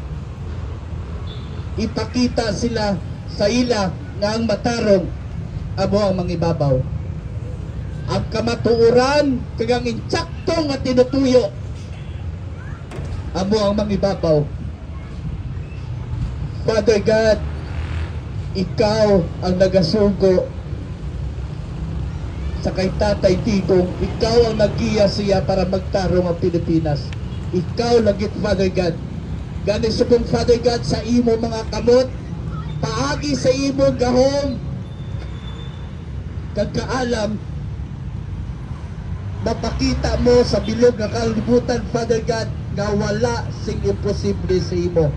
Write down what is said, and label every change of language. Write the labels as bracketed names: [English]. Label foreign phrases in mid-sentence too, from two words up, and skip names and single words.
[Hiligaynon] Ipakita sila sa ila nga ang matarong amo ang mangibabaw. Ang kamatuoran kag ang insakto nga tinutuyo amo ang mangibabaw. [English] Father God, [Hiligaynon] ikaw ang nagasugo sa kay Tatay Digong. Ikaw ang naggiya siya para magtarong ang Pilipinas. Ikaw lagit, [English] Father God. [Hiligaynon] Gani subong, [English] Father God, [Hiligaynon] sa imo mga kamot, paagi sa imo gahom kag kaalam, mapakita mo sa bilog nga kalibutan, [English] Father God, [Hiligaynon] nga wala sing imposible sa imo.